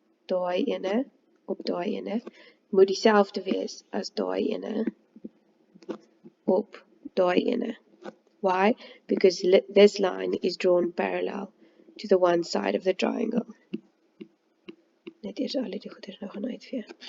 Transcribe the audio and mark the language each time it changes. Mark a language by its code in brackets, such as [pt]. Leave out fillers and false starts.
[af] Daai ene op daai ene moet dieselfde wees as daai ene op daai ene. [en] Why? Because this line is drawn parallel to the one side of the triangle. [af] Net eers al die goeders nou gaan uitvee.